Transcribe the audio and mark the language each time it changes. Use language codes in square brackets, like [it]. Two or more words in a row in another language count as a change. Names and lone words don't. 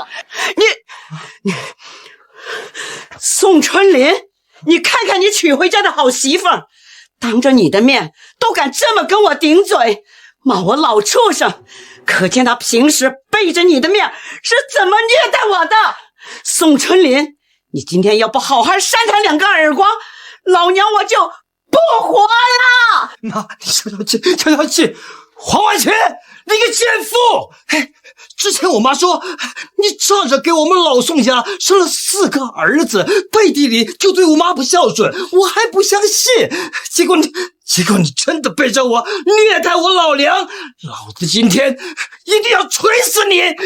[zh] 你，宋春林，你看看你娶回家的好媳婦，當着你的面都敢這麼跟我頂嘴，罵我老畜生，可見他平時背着你的面是怎麼虐待我的。宋春林，你今天要不好好扇他2個耳光，老娘我就不活了！媽，你消消氣，消消氣。黃婉晴，你個賤婦！嘿，之前我媽說你仗着給我們老宋家生了4個兒子，背地裡就對我媽不孝順，我還不相信。結果你真的背着我虐待我老娘，老子今天一定要捶死你！